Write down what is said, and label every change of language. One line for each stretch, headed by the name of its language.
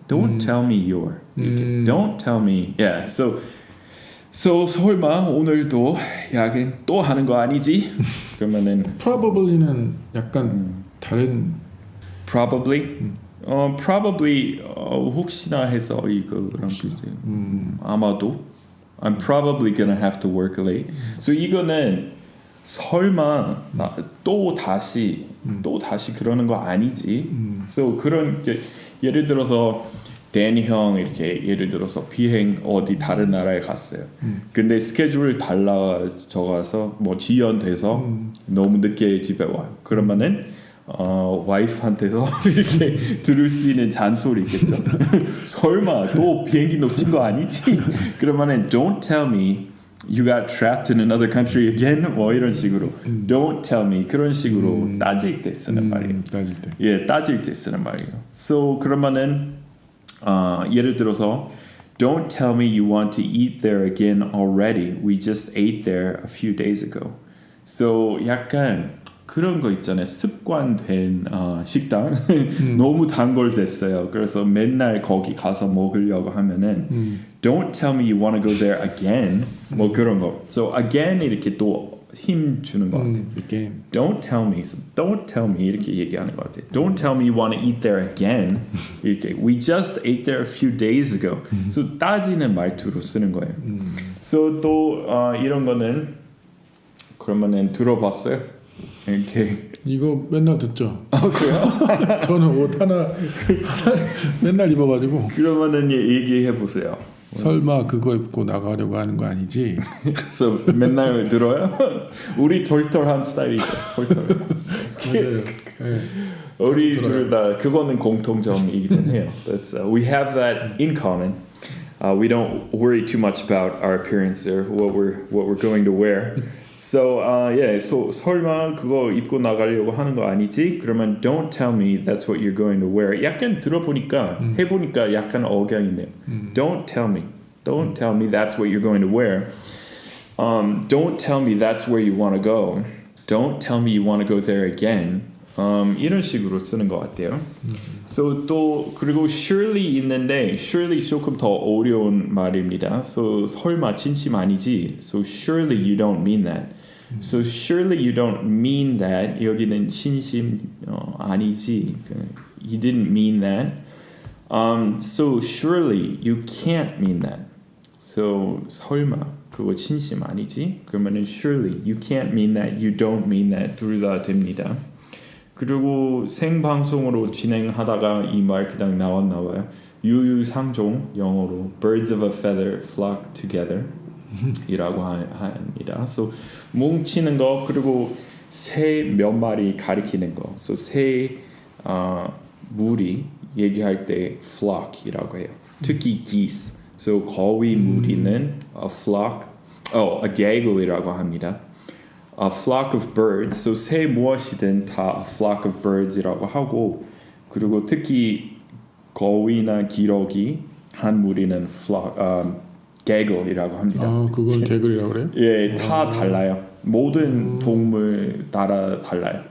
English: Don't tell me your.
Korean: 이렇게.
English: Don't tell me. Yeah.
Korean: So 설마 오늘도 야근 또 하는 거 아니지? 그러면은 probably는 약간 다른 probably probably 혹시나 해서 이거랑 비슷해요. 아마도
English: I'm probably gonna have to work late.
Korean: So 이거는 설마 또 다시 그러는 거 아니지? So 그런 예를 들어서 데니 형 이렇게 예를 들어서 비행 어디 다른 나라에 갔어요. 근데 스케줄을 달라져가서 뭐 지연돼서 너무 늦게 집에 와요. 그러면은 와이프한테서 이렇게 들을 수 있는 잔소리 있겠죠. 설마 또 비행기 놓친 거 아니지? 그러면은
English: don't tell me you got trapped in another country again.
Korean: 뭐 이런 식으로
English: don't tell me
Korean: 그런 식으로 따질 때 쓰는 말이에요. 따질 때 쓰는 말이에요.
English: So
Korean: 그러면은 예를 들어서
English: don't tell me you want to eat there again already. We just ate there a few days ago.
Korean: So 약간 그런 거 있잖아요. 습관된 식당 너무 단골됐어요. 그래서 맨날 거기 가서 먹으려고 하면은
English: Don't tell me you want to go there again.
Korean: 뭐 그런 거. So again 이렇게 또 힘 주는 것 같아요.
English: Again. Don't tell me.
Korean: So
English: don't tell me
Korean: 이렇게 얘기하는 것 같아요.
English: Don't tell me you want to eat there again.
Korean: 이렇게
English: We just ate there a few days ago.
Korean: So 따지는 말투로 쓰는 거예요. So 또 이런 거는 그러면은 들어봤어요? 이렇게 이거 맨날 듣죠. 그래요? 저는 옷 하나 맨날 입어가지고. 그러면은 얘기해 보세요. 설마 그거 입고 나가려고 하는 거 아니지? 그래서 맨날 들어요? 우리 털털한 스타일이죠. 털털. 맞아요. 우리 둘 다 그거는 공통점이기는 해요.
English: We have that in common. We don't worry too much about our appearance or what we're going to wear.
Korean: So so 설마 그거 입고 나가려고 하는 거 아니지? 그러면
English: don't tell me that's what you're going to wear.
Korean: 약간 들어보니까 해보니까 약간 억양이네요.
English: Don't tell me that's what you're going to wear. Don't tell me that's where you want to go. Don't tell me you want to go there again.
Korean: 이런 식으로 쓰는 것 같아요. So 또 그리고 surely 있는데 surely 조금 더 어려운 말입니다. So 설마 진심 아니지?
English: So surely you don't mean that. So surely you don't mean that.
Korean: 여기는 진심 아니지.
English: You didn't mean that. So surely you can't mean that.
Korean: So 설마 그거 진심 아니지?
English: 그러면은 surely you can't mean that, you don't mean that
Korean: 둘 다 됩니다. 그리고 생방송으로 진행하다가 이 말 그냥 나왔나 봐요. 유유상종 영어로
English: birds of a feather flock together
Korean: 이라고 합니다. So 뭉치는 거 그리고 새 몇 마리 가리키는 거. So 새 무리 얘기할 때 flock이라고 해요. 특히 geese. So 거위 무리는 a flock, a gaggle이라고 합니다.
English: A flock of birds.
Korean: So 새 무엇이든 다 a flock of birds이라고 하고 그리고 특히 거위나 기러기 한 무리는 flock, gaggle이라고 합니다. 아, 그걸 개글이라고 그래요? 예, 다 달라요. 모든 동물 따라 달라요.